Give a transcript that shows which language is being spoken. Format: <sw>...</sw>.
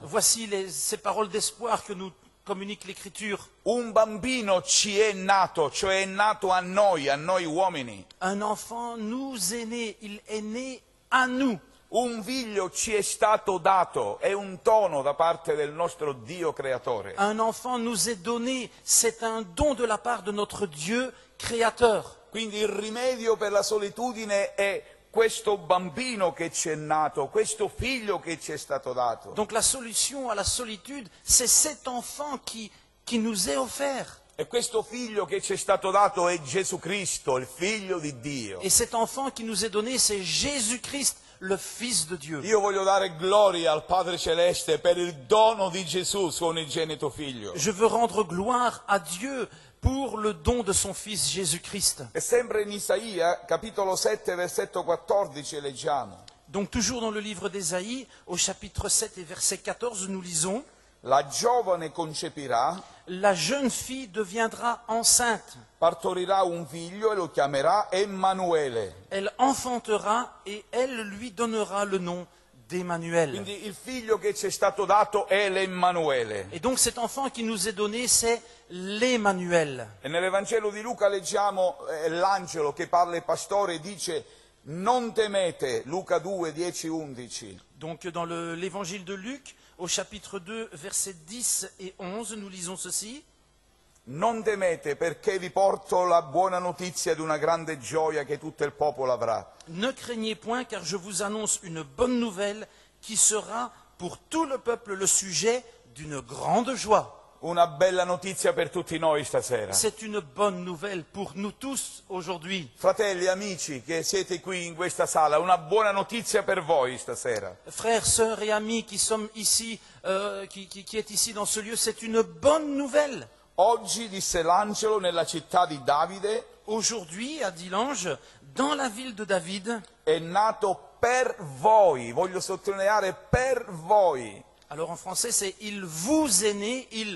<fr>Voici ces paroles d'espoir que nous communique l'Écriture.</fr> <it>Un bambino ci è nato, cioè è nato a noi uomini.</it> <fr>Un enfant nous est né, il est né à nous.</fr> <it>Un figlio ci è stato dato, è un dono da parte del nostro Dio creatore.</it> <fr>Un enfant nous est donné, c'est un don de la part de notre Dieu créateur.</fr> <it>Quindi il rimedio per la solitudine è questo bambino che ci è nato, questo figlio che ci è stato dato.</it> <fr>Donc la solution à la solitude, c'est cet enfant qui nous est offert.</fr> <it>E questo figlio che ci è stato dato è Gesù Cristo, il figlio di Dio.</it> <fr>Et cet enfant qui nous est donné, c'est Jésus-Christ, le Fils de Dieu.</fr> <it>Io voglio dare gloria al Padre Celeste per il dono di Gesù, suo unigenito figlio.</it> <fr>Je veux rendre gloire à Dieu pour le don de son Fils Jésus-Christ.</fr> <it>E sempre in Isaia, capitolo 7, versetto 14, leggiamo.</it> <fr>Donc toujours dans le livre d'Ésaïe, au chapitre 7 et verset 14, nous lisons:</fr> <it>La giovane concepirà,</it> <fr>la jeune fille deviendra enceinte.</fr> <it>partorirà un figlio e lo chiamerà Emanuele.</it> <fr>Elle enfantera et elle lui donnera le nom d'Emmanuel.</fr> <it>Quindi il figlio che ci è stato dato è l'Emanuele.</it> <fr>Et donc cet enfant qui nous est donné, c'est l'Emmanuel.</fr> <it>E nell'Evangelo di Luca leggiamo l'angelo che parla ai pastori e dice: non temete, Luca 2, 10, 11.</it> <fr>Donc dans l'évangile de Luc, au chapitre 2, versets 10 et 11, nous lisons ceci:</fr> <it>Non temete perché vi porto la buona notizia di una grande gioia che tutto il popolo avrà.</it> <fr>Ne craignez point, car je vous annonce une bonne nouvelle qui sera pour tout le peuple le sujet d'une grande joie.</fr> <it>Una bella notizia per tutti noi stasera.</it> <fr>C'est une bonne nouvelle pour nous tous aujourd'hui.</fr> <it>Fratelli, amici che siete qui in questa sala, una buona notizia per voi stasera.</it> <fr>Frères, sœurs et amis qui sommes ici, qui est ici dans ce lieu, c'est une bonne nouvelle.</fr> <it>Oggi, disse l'angelo, nella città di Davide</it> <fr>Aujourd'hui, a dit l'ange, dans la ville de David,</fr> <it>è nato per voi, voglio sottolineare per voi.</it> <fr>alors en français c'est il vous est né,</fr>